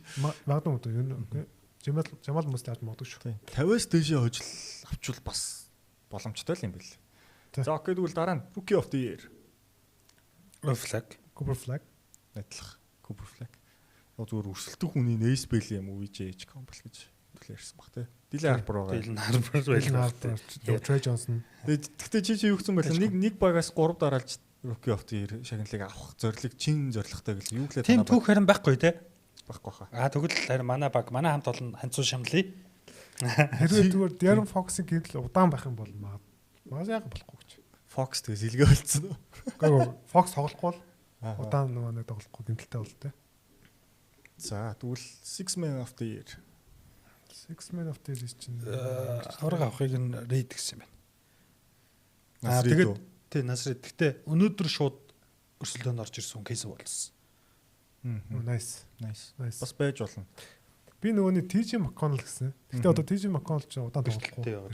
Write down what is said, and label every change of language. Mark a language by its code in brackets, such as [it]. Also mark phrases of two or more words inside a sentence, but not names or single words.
[mn] Магадгүй юу? Jamal Mosley авч магадгүй шүү. 50-аас дээшээ хожил авчвал бас боломжтой л юм бэл. За окей тэгвэл дараа нь Rookie of the Year. Cooper Flag. Найдлах. Cooper Flag. Зүгээр өрсөлдөх хүний Ace Bailey юм уу VJ Campbell гэж ярьсан баг тий. Dylan Harper байгаа. Dylan Harper байлаа. Trey Johnson. Тэгтээ чи юу гэсэн бэ? Нэг багаас 3 дараалж Rookie of the Year шагналыг авах зорилго чин зорилготой гэл юу гэлээ танаа. Тийм түүх харин байхгүй тий. Байхгүй хаа. Тэгвэл харин манай баг манай хамт олон ханцуу шамлая. Хэрвээ зүгээр Darren Fox-ийн гэрэл удаан байх юм бол магас яах болохгүй гэж. Fox тэгээ сэлгээ болцсон уу? Гэхдээ Fox тоглохгүй бол удаан нэг тоглохгүй гэмтэлтэй бол тээ. За тэгвэл Six Man of the Year. Six Man of the Year чинь авраг авахыг нь Reid гэсэн юм байна. Тэгээд тий Насрид. Гэтэ өнөөдөр шууд өрсөлдөөнд орж ирсэн кейс болсон. Nice. Бас байж болно. Би нөгөөний TJ McConnell гэсэн. Гэтэ одоо TJ McConnell ч удаан тоглохгүй.